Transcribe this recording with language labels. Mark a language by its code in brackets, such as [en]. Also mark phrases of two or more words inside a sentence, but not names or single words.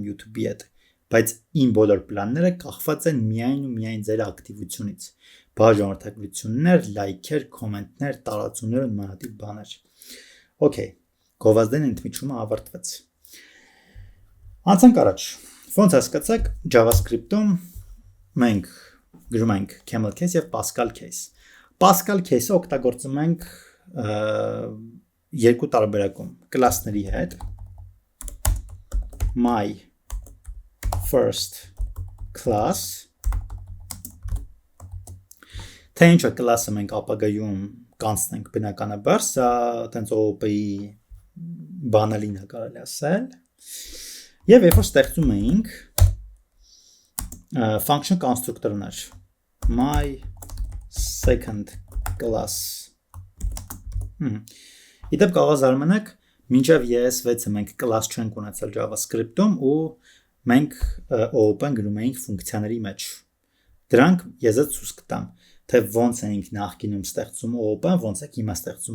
[hy] YouTube-ի հետ, բայց իմ բոլոր պլանները կախված են միայն ձեր ակտիվությունից, բաժանորդագրություններ, լայքեր, կոմենտներ, տարածումներ ու նմանատիպ բաներ։ Okay, գովազդային ընդմիջումը ավարտվեց։ Անցանք առաջ, ոնց հասկացաք JavaScript-ում մենք գրում ենք [en] camel case [hy] և [en] Pascal case։ Pascal case-ը [hy] օգտագործում ենք երկու տարբերակում, կլասների հետ, [en] my first class, [hy] թե ինչը կլասը մենք ապագայում կանցնենք բնականաբար, սա տենց OOP-ի բանալին է կարելի ասել, և երբ որ ստեղծում էինք function կոնստրուկտորներ, [en] my second class, [hy] իդեպ կարող զարմանաք, մինչև ES6-ը մենք կլաս չենք ունեցել JavaScript-ում ու մենք OOP-ն գրում էինք ֆունկցիաների մեջ։ Դրանք ես ցույց կտամ, թե ոնց էինք նախկինում ստեղծում OOP-ն, ոնց եք հիմա ստեղծում